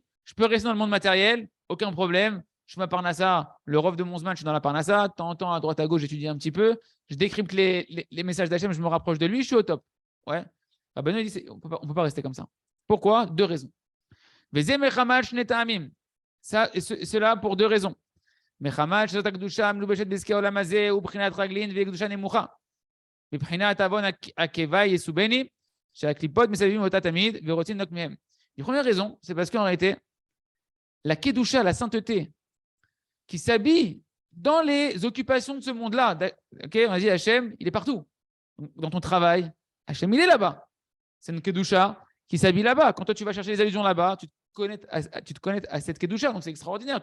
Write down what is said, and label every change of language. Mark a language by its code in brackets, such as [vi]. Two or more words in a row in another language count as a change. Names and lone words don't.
[fr] Je peux rester dans le monde matériel, aucun problème. Je suis ma parnassa, le rov de mon zman, je suis dans la parnassa. De temps en temps, à droite, à gauche, j'étudie un petit peu. Je décrypte les messages d'Hachem, je me rapproche de lui, je suis au top. Ouais. Rabbeinu dit, on ne peut pas rester comme ça. Pourquoi? Deux raisons. Ça, et cela pour deux raisons. [he] מחמת שזאת הקדושה המלובשת בעסקי העולם הזה ובחינת רגלין והיא קדושה נמוכה. מבחינת עוון הקיבה יסובני שהקליפות מסביבים אותה תמיד ורוצים לנוק מהם. [fr] La première raison, c'est parce qu'en réalité, la kedusha, la sainteté, qui s'habille dans les occupations de ce monde-là. Okay, on a dit Hachem, il est partout. Dans ton travail, Hachem, il est là-bas. C'est une kedusha qui s'habille là-bas. Quand toi, tu vas chercher les allusions là-bas, tu te connectes à cette kedusha, donc c'est extraordinaire.